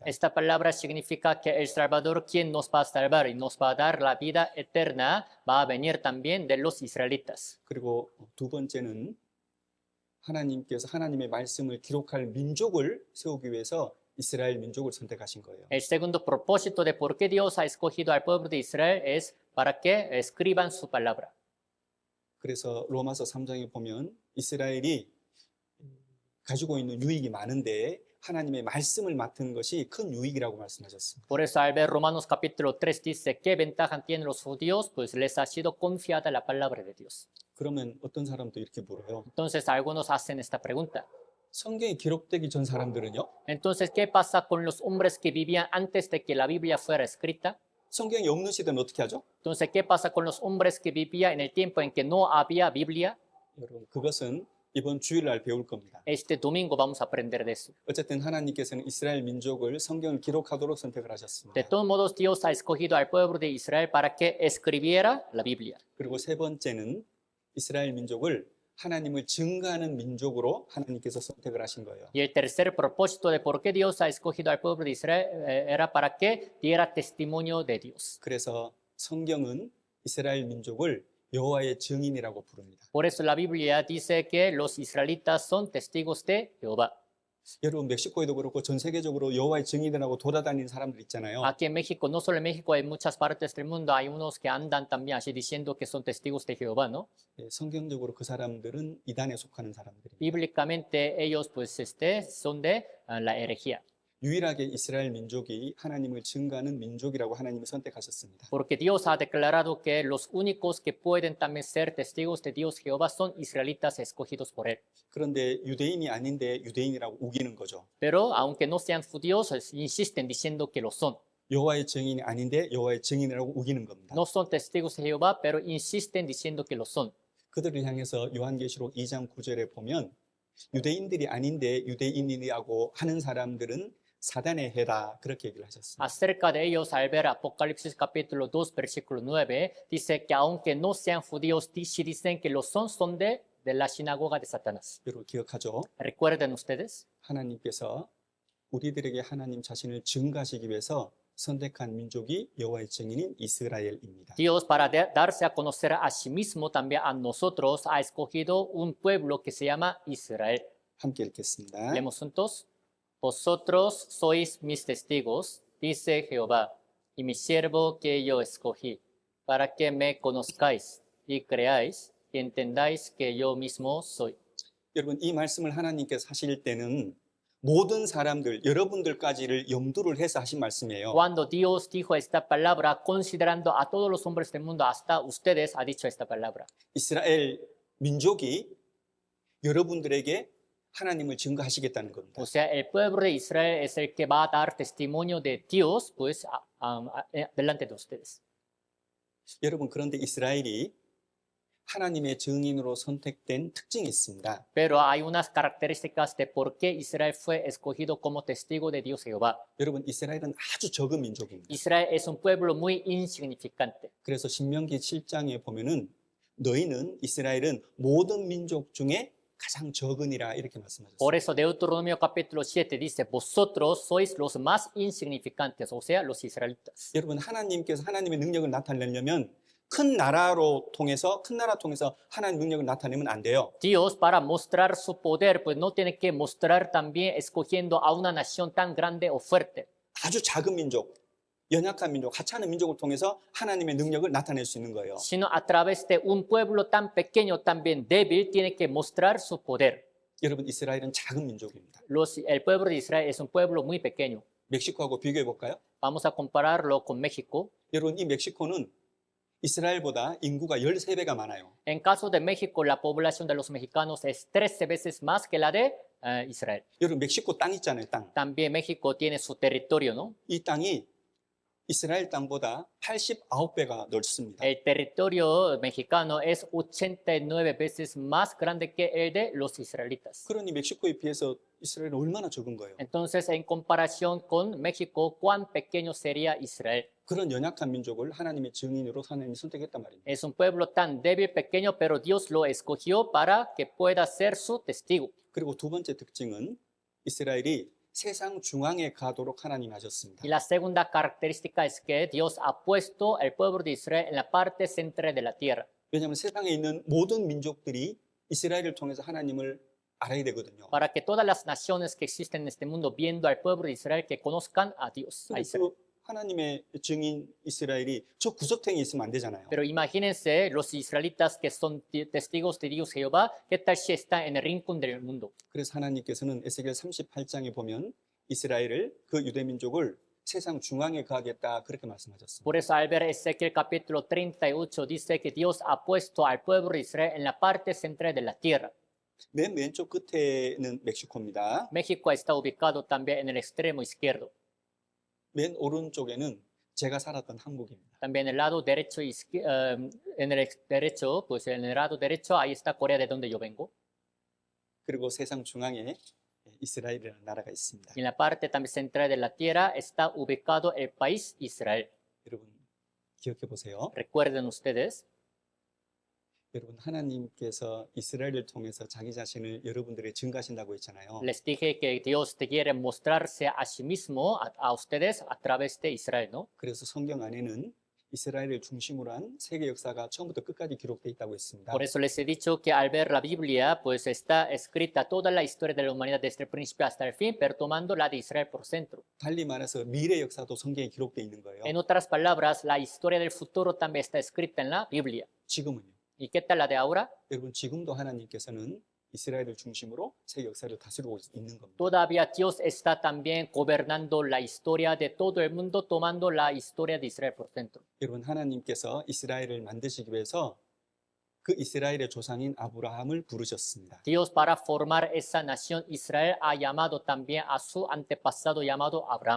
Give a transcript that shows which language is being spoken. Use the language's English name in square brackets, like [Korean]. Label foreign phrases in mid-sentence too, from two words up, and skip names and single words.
[Spanish] Esta palabra significa que el Salvador, quien nos va a salvar y nos va a dar la vida eterna, va a venir también de los israelitas. [Korean] 그리고 두 번째는 하나님께서 하나님의 말씀을 기록할 민족을 세우기 위해서 이스라엘 민족을 선택하신 거예요. [Spanish] El segundo propósito de por qué Dios ha escogido al pueblo de Israel es para que escriban su palabra. [Korean] 그래서 로마서 3장에 보면 이스라엘이 가지고 있는 유익이 많은데 하나님의 말씀을 맡은 것이 큰 유익이라고 말씀하셨습니다. [Spanish] Por eso al ver Romanos capítulo 3 dice, ¿qué ventaja tienen los judíos? Pues les ha sido confiada la palabra de Dios. [Korean] 그러면 어떤 사람도 이렇게 물어요. [Spanish] Entonces algunos hacen esta pregunta. [Korean] 성경에 기록되기 전 사람들은요? [Spanish] Entonces, ¿qué pasa con los hombres que vivían antes de que la Biblia fuera escrita? [Korean] 성경이 없는 시대는 어떻게 하죠? [Spanish] Entonces, ¿qué pasa con los hombres que vivían en el tiempo en que no había Biblia? [Korean] 여러분, 그것은 이번 주일날 배울 겁니다. [Spanish] Este domingo vamos a aprender de eso. [Korean] 어쨌든 하나님께서는 이스라엘 민족을 성경을 기록하도록 선택을 [Spanish] De [Korean] 하셨습니다. [Spanish] todos modos, Dios ha escogido al pueblo de Israel para que escribiera la Biblia. [Korean] 그리고 세 번째는 이스라엘 민족을 하나님을 증거하는 민족으로 하나님께서 선택을 하신 거예요. [Spanish] Y el tercer propósito de por qué Dios ha escogido al pueblo de Israel era para que diera testimonio de Dios. [Korean] 그래서 성경은 이스라엘 민족을 여호와의 증인이라고 부릅니다. [Spanish] Por eso la Biblia dice que los israelitas son testigos de Jehová. [Korean] 여러분, 멕시코에도 그렇고 전 세계적으로 여호와의 증인이라고 돌아다니는 사람들 있잖아요. [Spanish] Aquí en México, no solo en México, en muchas partes del mundo hay unos que andan también así diciendo que son testigos de Jehová, ¿no? [Korean] 예, 성경적으로 그 사람들은 이단에 속하는 사람들입니다. [Spanish] Bíblicamente ellos pues son de la herejía. [Korean] 유일하게 이스라엘 민족이 하나님을 증거하는 민족이라고 하나님이 선택하셨습니다. [Spanish] Porque Dios ha declarado que los únicos que pueden también ser testigos de Dios Jehová son israelitas escogidos por él. [Korean] 그런데 유대인이 아닌데 유대인이라고 우기는 거죠. [Spanish] Pero aunque no sean judíos, insisten diciendo que lo son. [Korean] 여호와의 증인이 아닌데 여호와의 증인이라고 우기는 겁니다. [Spanish] No son testigos de Jehová, pero insisten diciendo que lo son. [Korean] 그들을 향해서 요한계시록 2장 9절에 보면 유대인들이 아닌데 유대인이라고 하는 사람들은 사단의 해다 그렇게 얘기를 하셨습니다. [Spanish] Acerca de ellos, al ver Apocalipsis capítulo 2, versículo 9, dice que aunque no sean judíos, si dicen que lo son de la sinagoga de Satanás. [Korean] 여러분 기억하죠? [Spanish] ¿Recuerden ustedes? [Korean] 하나님께서 우리들에게 하나님 자신을 증거하시기 위해서 선택한 민족이 여호와의 증인인 이스라엘입니다. [Spanish] Dios, para darse a conocer a sí mismo, también a nosotros, ha escogido un pueblo que se llama Israel. [Korean] 함께 읽겠습니다. [Spanish] Leemos juntos. Vosotros sois mis testigos, dice Jehová, y mi siervo que yo escogí, para que me conozcáis y creáis y entendáis que yo mismo soy. [Korean] 여러분 이 말씀을 하나님께서 하실 때는 모든 사람들, 여러분들까지를 염두를 해서 하신 말씀이에요. [Spanish] Cuando Dios dijo esta palabra, considerando a todos los hombres del mundo, hasta ustedes, ha dicho esta palabra. [Korean] 이스라엘 민족이 여러분들에게 하나님을 증거하시겠다는 겁니다. [Spanish] O sea, el pueblo de Israel es el que va a dar testimonio de Dios, pues, delante de ustedes. [Korean] 여러분 그런데 이스라엘이 하나님의 증인으로 선택된 특징이 있습니다. [Spanish] Pero hay unas características de por qué Israel fue escogido como testigo de Dios Jehová. [Korean] 여러분, 이스라엘은 아주 적은 민족입니다. [Spanish] Israel es un pueblo muy insignificante. [Korean] 그래서 신명기 7장에 보면은 너희는 이스라엘은 모든 민족 중에 가장 적으니라 이렇게 말씀하셨어요. [Spanish] Por eso Deuteronomio capítulo 7 dice, vosotros sois los más insignificantes, o sea, los israelitas. [Korean] 여러분, 하나님께서 하나님의 능력을 나타내려면 큰 나라 통해서 하나님의 능력을 나타내면 안 돼요. [Spanish] Dios, para mostrar su poder, pues no tiene que mostrar también escogiendo a una nación tan grande o fuerte, [Korean] 아주 작은 민족, 연약한 민족, 하찮은 민족을 통해서 하나님의 능력을 나타낼 수 있는 거예요. [Spanish] sino a través de un pueblo tan pequeño, también débil, tiene que mostrar su poder. [Korean] 여러분, 이스라엘은 작은 민족입니다. [Spanish] El pueblo de Israel es un pueblo muy pequeño. [Korean] 멕시코하고 비교해 볼까요? [Spanish] Vamos a compararlo con México. [Korean] 여러분, 이 멕시코는 이스라엘보다 인구가 13배가 많아요. [Spanish] En caso de México, la población de los mexicanos es 13 veces más que la de Israel. [Korean] 여러분, 멕시코 땅 있잖아요, 땅. [Spanish] También México tiene su territorio, ¿no? [Korean] 이 땅이 이스라엘 땅보다 89배가 넓습니다. [Spanish] El territorio mexicano es 89 veces más grande que el de los israelitas. [Korean] 그러니 멕시코에 비해서 이스라엘은 얼마나 적은 거예요. [Spanish] Entonces, en comparación con México, ¿cuán pequeño sería Israel? [Korean] 그런 연약한 민족을 하나님의 증인으로 하나님이 선택했단 말입니다. [Spanish] Es un pueblo tan débil, pequeño, pero Dios lo escogió para que pueda ser su testigo. [Korean] 그리고 두 번째 특징은 이스라엘이 세상 중앙에 가도록 하나님이 하셨습니다. [Spanish] Y la segunda característica es que Dios ha puesto al pueblo de Israel en la parte central de la tierra. [Korean] 왜냐하면 세상에 있는 모든 민족들이 이스라엘을 통해서 하나님을 알아야 되거든요. [Spanish] Para que todas las naciones que existen en este mundo, viendo al pueblo de Israel, que conozcan a Dios, a [Korean] 근데 [Spanish] Israel. [Korean] 그 하나님의 증인 이스라엘이 저 구석탱이 있으면 안 되잖아요. [Spanish] Pero imagínense los israelitas que son testigos de Dios Jehová, ¿qué tal si están en el rincón del mundo? [Korean] 그래서 하나님께서는 에스겔 38장에 보면 이스라엘을 그 유대 민족을 세상 중앙에 가겠다 그렇게 말씀하셨습니다. [Spanish] Por eso al ver Ezequiel capítulo 38 dice que Dios ha puesto al pueblo de Israel en la parte central de la tierra. [Korean] 맨 왼쪽 끝에는 멕시코입니다. [Spanish] México está ubicado también en el extremo izquierdo. [Korean] 맨 오른쪽에는 제가 살았던 한국입니다. [Spanish] También en el lado derecho, en el derecho, pues en el lado derecho ahí está Corea de donde yo vengo. [Korean] 그리고 세상 중앙에 이스라엘이라는 나라가 있습니다. [Spanish] Y en la parte también central de la tierra está ubicado el país Israel. [Korean] 여러분 기억해 보세요. [Spanish] Recuerden ustedes, [Korean] 여러분 하나님께서 이스라엘을 통해서 자기 자신을 여러분들에게 증가하신다고 했잖아요. [Spanish] les dije que Dios te quiere mostrarse a sí mismo, a ustedes, a través de Israel, ¿no? [Korean] 그래서 성경 안에는 이스라엘을 중심으로 한 세계 역사가 처음부터 끝까지 기록되어 있다고 했습니다. [Spanish] Por eso les he dicho que al ver la Biblia, pues está escrita toda la historia de la humanidad desde el principio hasta el fin, pero tomando la de Israel por centro. [Korean] 달리 말해서 미래 역사도 성경에 기록되어 있는 거예요. [Spanish] En otras palabras, la historia del futuro también está escrita en la Biblia. [Korean] 지금은요. [Spanish] ¿Y qué tal la de ahora? [Korean] 여러분 지금도 하나님께서는 이스라엘을 중심으로 세계 역사를 다스리고 있는 겁니다. [Spanish] Todavía Dios está también gobernando la historia de todo el mundo, tomando la historia de Israel por centro. [Korean] 여러분 하나님께서 이스라엘을 만드시기 위해서 그 이스라엘의 조상인 아브라함을 부르셨습니다. [Spanish] Dios, para formar esa nación Israel, ha llamado también a su antepasado llamado Abraham.